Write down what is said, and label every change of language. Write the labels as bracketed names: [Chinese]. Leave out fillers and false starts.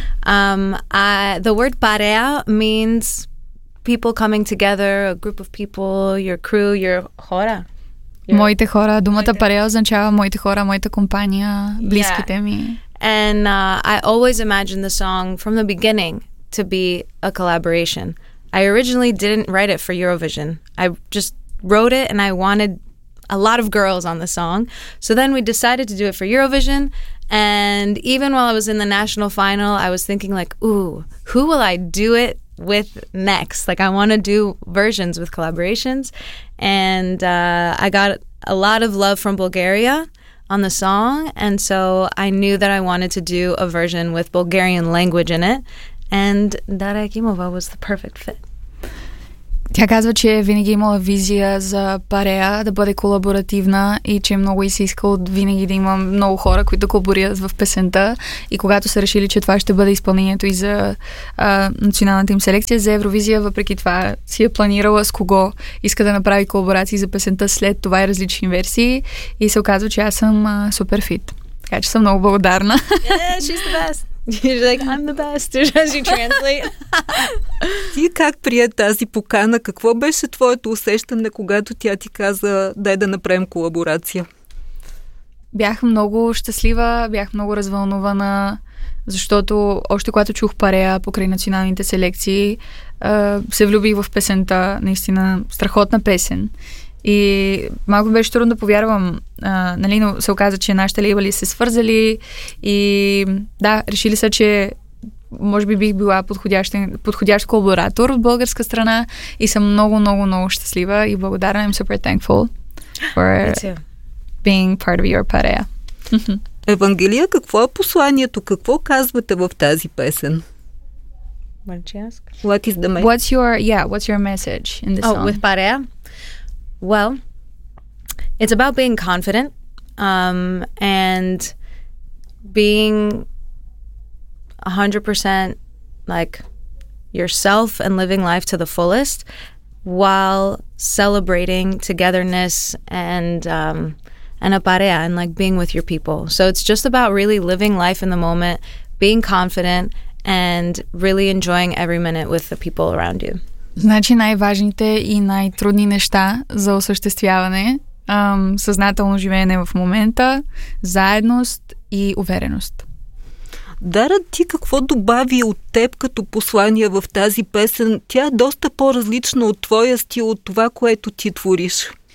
[English] The word parea means people coming together, a group of people, your crew, your hora. [Bulgarian] Моите хора. Думата парея означава моите хора, моята компания, близките ми. [English] And I always imagined the song from the beginning to be a collaboration. I originally didn't write it for Eurovision. I just wrote it and I wanted a lot of girls on the song. So then we decided to do it for Eurovision. And even while I was in the national final, I was thinking like, ooh, who will I do it with next? Like, I want to do versions with collaborations. And I got a lot of love from Bulgaria on the song. And so I knew that I wanted to do a version with Bulgarian language in it. And Дара Екимова was the perfect fit. [Bulgarian] Тя казва, че винаги имала визия за парея да бъде колаборативна и че много и се иска от винаги да има много хора, които колаборират в песента. И когато са решили, че това ще бъде изпълнението и за националната им селекция за Евровизия, въпреки това си е планирала с кого иска да направи колаборации за песента след това и различни версии. И се оказва, че аз съм супер фит. Така че съм много благодарна. [English] Yeah, she's the best. You're like, I'm the best, as you translate. [Bulgarian] Ти как прие тази покана? Какво беше твоето усещане, когато тя ти каза, дай да направим колаборация? Бях много щастлива, бях много развълнувана, защото още когато чух парея покрай националните селекции, се влюбих в песента, наистина страхотна песен. И малко беше трудно да повярвам, нали, но се оказа, че нашите лейбъли се свързали и да, решили са, че може би бих била подходящ колаборатор от българска страна и съм много, много, много щастлива и благодарна. [English] I'm super thankful for being part of your parea. [Bulgarian] Евангелия, какво е посланието? Какво казвате в тази песен? [English] What did you ask? What's your message in the song? Oh, with parea? Well, it's about being confident and being 100% like yourself and living life to the fullest while celebrating togetherness and a parea and like being with your people. So it's just about really living life in the moment, being confident and really enjoying every minute with the people around you. [Bulgarian] Значи най-важните и най-трудни неща за осъществяване, съзнателно живеене в момента, заедност и увереност. Дара, ти какво добави от теб като послание в тази песен? Тя е доста по-различна от твоя стил, от това, което ти твориш.